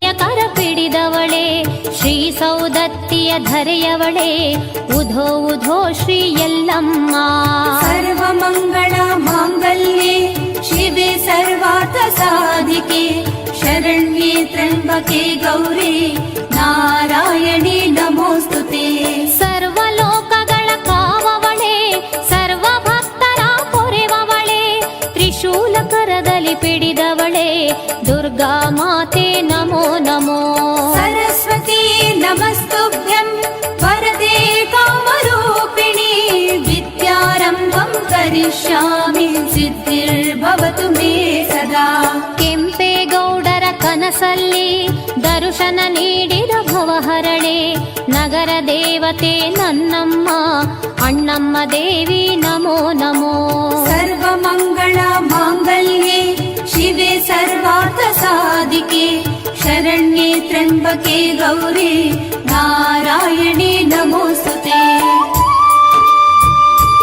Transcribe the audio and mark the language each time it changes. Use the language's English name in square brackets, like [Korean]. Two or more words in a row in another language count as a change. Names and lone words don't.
[Kannada] ಕರ ಪಿಡಿದವಳೆ, ಶ್ರೀ ಸೌದತ್ತಿಯ ಧರೆಯವಳೆ, ಉಧೋ ಉಧೋ ಶ್ರೀ ಯಲ್ಲಮ್ಮ. [Sanskrit] सर्वमङ्गल माङ्गल्ये शिवे सर्वार्थ साधिके, शरण्ये त्र्यम्बके गौरी नारायणी नमोस्तुते. [Kannada] ಸರ್ವಲೋಕಗಳ ಕಾವವಳೆ, ಸರ್ವ ಭಕ್ತರ ಪೊರೆವವಳೆ, ತ್ರಿಶೂಲ ಕರದಲ್ಲಿ ಪಿಡಿದವಳೆ, ದುರ್ಗಾ ಮಾತೆ ನಮೋ ನಮೋ. [Sanskrit] सरस्वती नमस्तुभ्यं वरदे कामरूपिणि, विद्यारम्भं करिष्यामि सिद्धिर्भवतु मे सदा. [Kannada] ಕೆಂಪೇಗೌಡರ ಕನಸಲ್ಲಿ ದರ್ಶನ ನೀಡಿದ ಭವಹರಳೆ, ನಗರ ದೇವತೆ ನನ್ನಮ್ಮ, ಅಣ್ಣಮ್ಮ ದೇವಿ ನಮೋ ನಮೋ. [Sanskrit] सर्वमङ्गल माङ्गल्ये शिवे सर्वार्थ साधिके, शरण्ये त्र्यम्बके गौरी नारायणी नमोस्तुते.